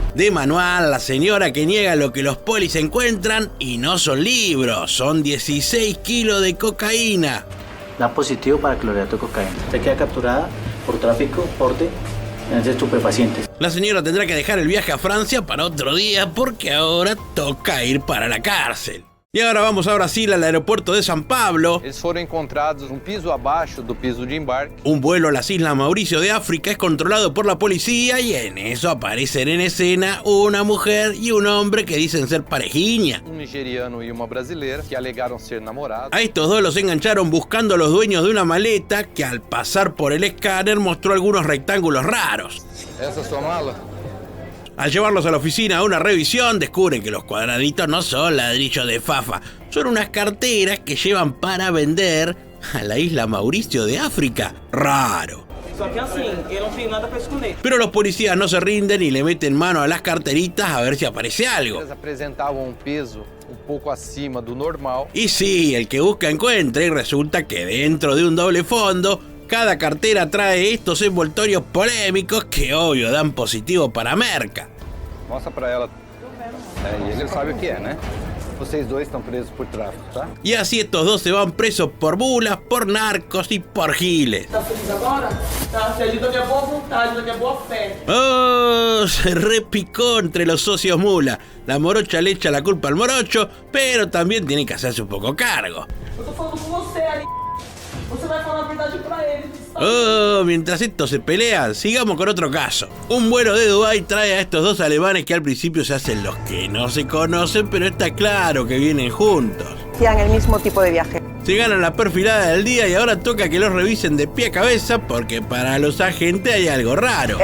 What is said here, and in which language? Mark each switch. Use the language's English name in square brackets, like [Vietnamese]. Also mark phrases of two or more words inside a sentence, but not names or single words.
[Spanish] De manual, la señora que niega lo que los polis encuentran, y no son libros, son 16 kilos de cocaína. Da positivo para clorhidrato de cocaína. Usted queda capturada por tráfico, porte de estupefacientes. La señora tendrá que dejar el viaje a Francia para otro día, porque ahora toca ir para la cárcel. Y ahora vamos a Brasil, al aeropuerto de San Pablo. [Portuguese] Eles foram encontrados piso abaixo do piso de embarque. [Spanish] Un vuelo a las Islas Mauricio de África es controlado por la policía, y en eso aparecen en escena una mujer y un hombre que dicen ser parejiña. [Portuguese] Nigeriano e uma brasileira que alegaram ser namorados. [Spanish] A estos dos los engancharon buscando a los dueños de una maleta que al pasar por el escáner mostró algunos rectángulos raros. [Portuguese] Essa sua mala? [Spanish] Al llevarlos a la oficina a una revisión, descubren que los cuadraditos no son ladrillos de fafa, son unas carteras que llevan para vender a la isla Mauricio de África. [Portuguese] Raro. Só que assim, eu não tenho nada pra esconder. [Spanish] Pero los policías no se rinden y le meten mano a las carteritas a ver si aparece algo. [Portuguese] Eles apresentavam peso pouco acima do normal. [Spanish] Y sí, el que busca encuentra, y resulta que dentro de un doble fondo, cada cartera trae estos envoltorios polémicos que obvio dan positivo para merca. [Portuguese] Mostra pra ela. E ele sabe o que é, né? Vocês dois estão presos por tráfico, tá? [Spanish] Y así estos dos se van presos por mulas, por narcos y por giles. [Portuguese] Tá feliz agora? Tá feliz da minha boa vontade, da minha boa fé. [Spanish] Oh, se repicó entre los socios mula. La morocha le echa la culpa al morocho, pero también tiene que hacerse un poco cargo. [Portuguese] Eu tô falando com você, Ali. Você vai falar a verdade pra ele. [Spanish] Oh, mientras estos se pelean, sigamos con otro caso. Un vuelo de Dubái trae a estos dos alemanes que al principio se hacen los que no se conocen, pero está claro que vienen juntos. Hacían el mismo tipo de viaje. Se ganan la perfilada del día y ahora toca que los revisen de pie a cabeza porque para los agentes hay algo raro.